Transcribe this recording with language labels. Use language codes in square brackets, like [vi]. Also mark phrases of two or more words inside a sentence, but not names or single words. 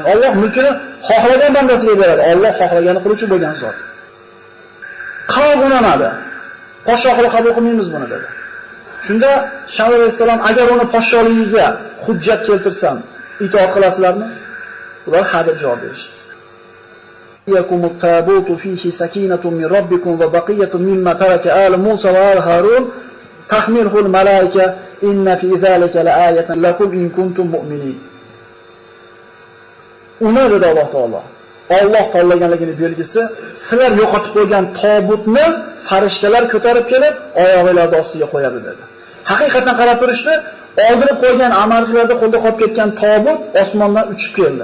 [uz] Alloh mulkini xohlagan bandasiga beradi. Alloh xohlaganini qiluvchi bo'lgan zot. Qavm unamadi. Podshohlik qabul qilmaymiz buni dedi. Shunda Shamuel alayhisalom agar uni podshohligiga hujjat keltirsam, itoat qilasizlarmi? Ular ha deb javob berishdi. [ar] يأتيكم التابوت فيه سكينة من ربكم وبقية مما ترك آل موسى وآل هارون تحمله الملائكة إن في ذلك لآية لكم إن كنتم مؤمنين. [uz] Uni dedi Alloh taolo. Alloh tanlaganligini belgisi, sizlar yo'qotib qo'ygan tobutni farishtalar ko'tarib kelib, oyog'ingizlarning ostiga qo'yadi dedi. Haqiqatan qarab turishdi, oldirib qo'ygan amalchilarda qo'lda qolib ketgan tobut osmondan uchib keldi.